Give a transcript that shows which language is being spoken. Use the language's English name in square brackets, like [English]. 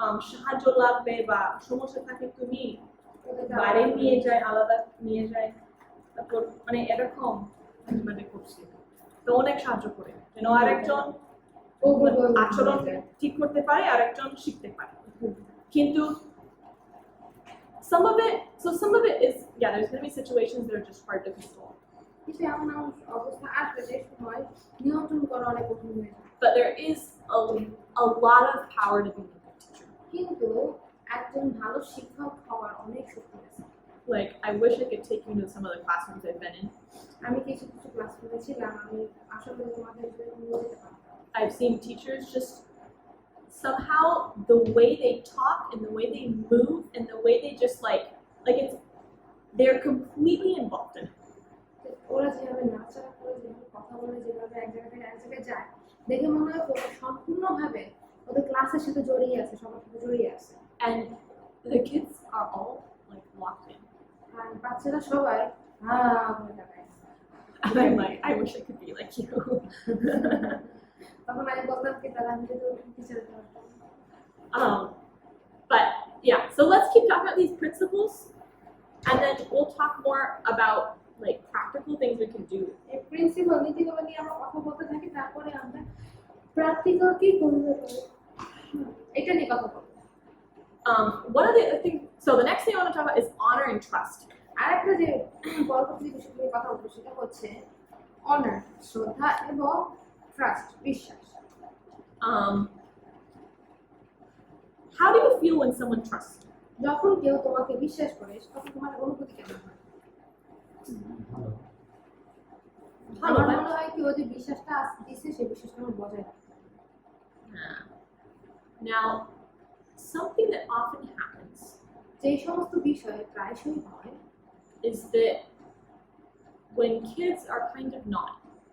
[Bangla] সাহায্য লাগবে বা সমস্যা থাকে তুমি বাইরে নিয়ে যায়, আলাদা নিয়ে যায়, তারপর মানে এরকম মাঝে মাঝে করছি, তো অনেক সাহায্য করে যেন আরেকজন আচরণ ঠিক করতে পারে, আরেকজন শিখতে পারে। [English] কিন্তু some of it is, yeah, there's going to be situations that are just hard to control, [Bangla] কিন্তু এমন এমন অবস্থা আসবে যে সময় নিয়ন্ত্রণ করা অনেক কঠিন হয়ে যায়। [English] but there is a lot of power to being a good teacher. [Bangla] কিন্তু একজন ভালো শিক্ষক হওয়ার অনেক শক্তি আছে। [English] Like, I wish I could take you to some of the classrooms I've been in. [Bangla] আমি কিছু কিছু ক্লাস করেছিলাম, আমি আশা করি তোমাদের নিয়ে যেতে পারতাম। [English] I've seen teachers just somehow the way they talk and the way they move and the way they just like it's, they're completely involved in it. [Bangla] ওরা যেভাবে নাচারা করে, যেভাবে কথা বলে, যেভাবে এক জায়গা থেকে এক জায়গায় যায়, দেখে মনে হয় ওরা সম্পূর্ণভাবে ওদের ক্লাসের সাথে জড়িয়ে আছে, সবার সাথে জড়িয়ে আছে। [English] And the kids are all like locked in. [Bangla] আর বাচ্চারা সবাই বলে তাকায়। [English] And I'm like, I wish I could be like you. [Bangla] তখন আমি বলতাম কি তারা আমি যদি টিচার হতে পারতাম। [English] But yeah, so let's keep talking about these principles, and then we'll talk more about like practical things we can do. [Bangla] এই প্রিন্সিপাল নীতিগুলো নিয়ে আমরা কথা বলতে থাকি, তারপরে আমরা প্র্যাকটিক্যাল কি করতে পারি এটা নিয়ে কথা বলবো। [English] One of the other things, so the next thing I want to talk about is honor and trust. [Bangla] আরেকটা যে পরবর্তী বিষয় নিয়ে কথা বলবো সেটা হচ্ছে অনার, শ্রদ্ধা এবং ট্রাস্ট, বিশ্বাস। [English] How do you feel when someone trusts you? [Bangla] যখন কেউ তোমাকে বিশ্বাস করে তখন তোমার অনুভূতি কেমন হয়? ভালো। আমার ভালো, মনে হয় কি ও যে বিশ্বাসটা দিচ্ছে সেই বিশ্বাসটা আমার বজায় রাখে। [English] Now, something that often happens [Bangla] যে সমস্ত বিষয়ে প্রায়শই হয় [English] is that when kids are kind of naughty,